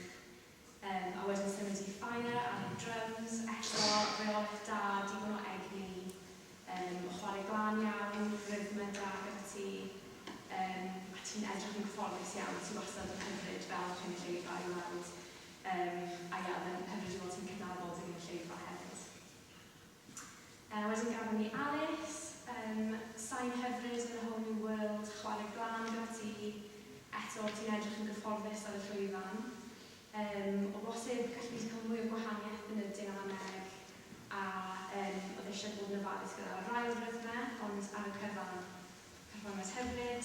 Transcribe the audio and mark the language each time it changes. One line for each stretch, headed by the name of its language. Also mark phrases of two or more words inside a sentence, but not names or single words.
Welsh: A wedyn symud i ffainer ar y drums, eto reolaeth da, digon o egni, chwarae glân iawn, rhythmau da gyda ti, a ti'n edrych yn gyfforddus iawn, ti wastad yn hyfryd fel cynulleidfa i weld. A ia, hyfryd i weld ti'n cydnabod y cynulleidfa hefyd. Wedyn gafon ni Alice, sain hyfryd yn y whole new world, chwarae glân gyda ti, eto ti'n edrych yn gyfforddus ar y llwyfan. O bosib, gallu wedi cael mwy o gwahaniaeth yn y dynameg a oedd eisiau bod yn ofalus gyda rai o'r rhythmau, ond ar y cyfan perfformance hyfryd.